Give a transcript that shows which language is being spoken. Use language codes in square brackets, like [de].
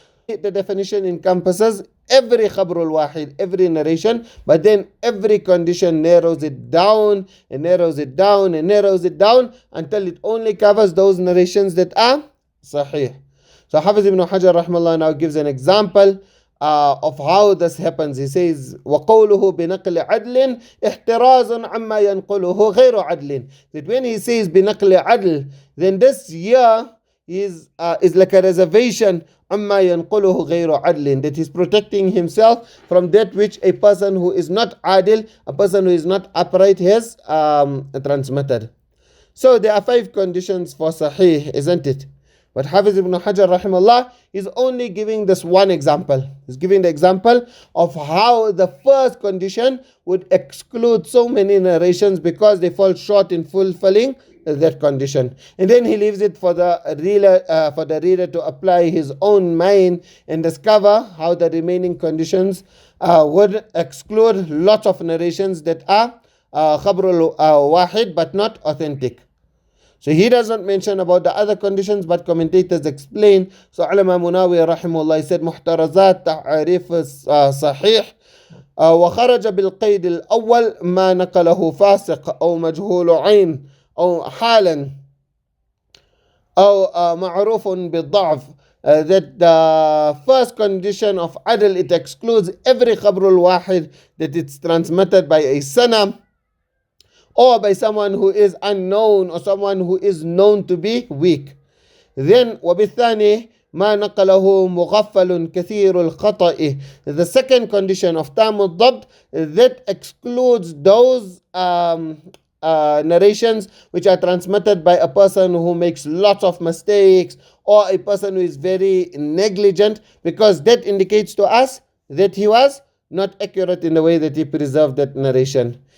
[en] The definition encompasses every khabrul wahid, every narration, but then every condition narrows it down and narrows it down and narrows it down until it only covers those narrations that are sahih. So Hafiz ibn Hajar rahimahullah now gives an example of how this happens. He says, [ar] وَقَوْلُهُ بِنَقْلِ عَدْلٍ احْتِرَازٌ عَمَّا يَنْقُلُهُ غَيْرُ عَدْلٍ. [en] That when he says [ar] بِنَقْلِ عَدْل, [en] then this here is like a reservation, [ar] عَمَّا يَنْقُلُهُ غَيْرُ عَدْلٍ, [en] that he's protecting himself from that which a person who is not adil, a person who is not upright, has transmitted. So there are 5 conditions for sahih, isn't it? But Hafiz ibn Hajar rahimahullah is only giving this one example. He's giving the example of how the first condition would exclude so many narrations because they fall short in fulfilling that condition. And then he leaves it for the reader to apply his own mind and discover how the remaining conditions would exclude lots of narrations that are khabrul wahid but not authentic. So he does not mention about the other conditions, but commentators explain. So Ulama Munawi rahimahullah said, [ar] محترزات تعريف صحيح وخرج بالقيد الأول ما نقله فاسق أو مجهول عين أو حالا أو معروف بالضعف. [en] That the first condition of adl, it excludes every khabrul wahid that it's transmitted by a sanam, or by someone who is unknown, or someone who is known to be weak. Then [ar] وبالثاني ما نقله مغفل كثير الخطأ. [en] The second condition of تام الضبط, that excludes those narrations which are transmitted by a person who makes lots of mistakes, or a person who is very negligent, because that indicates to us that he was not accurate in the way that he preserved that narration.